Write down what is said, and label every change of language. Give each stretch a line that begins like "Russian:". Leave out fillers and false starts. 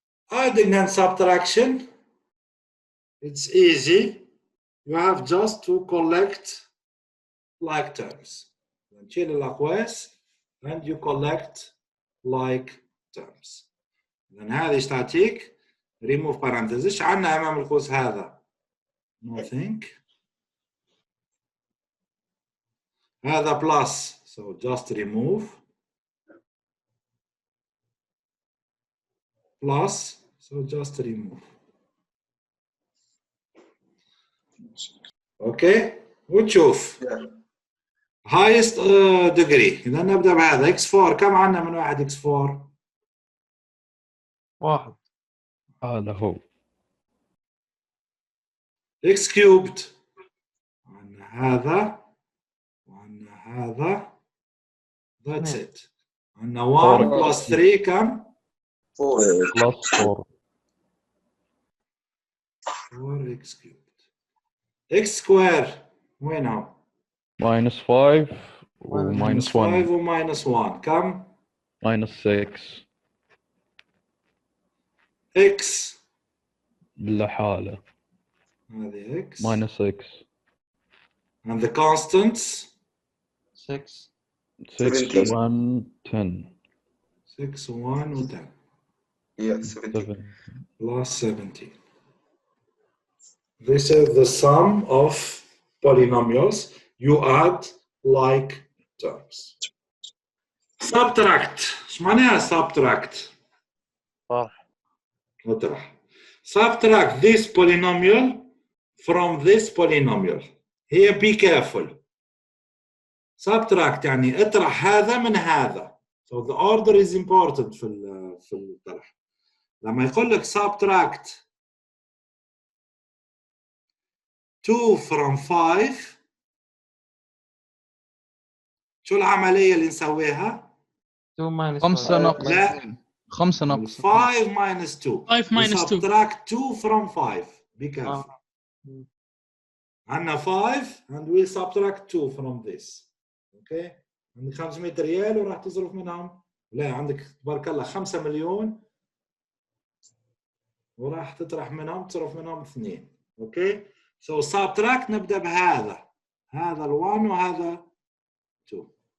English: adding and subtraction. It's easy. You have just to collect like terms.
Arabic: نشيل الأقواس
English: and you collect like terms.
Arabic: إذن هذه إيش تعطيك؟
English: remove parentheses.
Arabic: عندنا أمام القوس هذا nothing.
English: هذا plus so just remove plus so just remove. Okay
Arabic: وتشوف
English: highest degree.
Arabic: اذا نبدا بهذا x4 كم عندنا من واحد x4؟ 1. هذا هو. x cubed عندنا هذا وعندنا هذا
English: that's it.
Arabic: عندنا 1 plus 3 كم؟ 4
English: plus 4. 4 x cubed.
Arabic: x square وينهم؟
English: minus 5 و minus minus 1 5 و minus 1 كم؟ minus 6 x
Arabic: لحاله هذه x
English: minus 6 and the constants 6. 6 1 10 6 1 و 10 yeah 17 7 plus 17. This is the sum of polynomials. You add like terms. Subtract.
Arabic: ايش معناها subtract؟ اطرح.
English: Subtract this polynomial from this polynomial. Here be careful.
Arabic: Subtract يعني اطرح هذا من هذا.
English: So the order is important
Arabic: في الطرح. لما يقول لك
English: subtract 2 from 5
Arabic: شو العملية اللي نسويها؟
English: 2 minus 5 5.
Arabic: ناقص لا 5 ناقص
English: 5 minus 2 5 minus 2. subtract 2 from 5 be careful.
Arabic: عندنا
English: 5 and we subtract 2 from this.
Arabic: اوكي عندك 500 ريال وراح تصرف منهم لا عندك تبارك الله 5 مليون وراح تطرح منهم تصرف منهم 2. اوكي
English: so subtract
Arabic: نبدا بهذا هذا ال1 وهذا 2.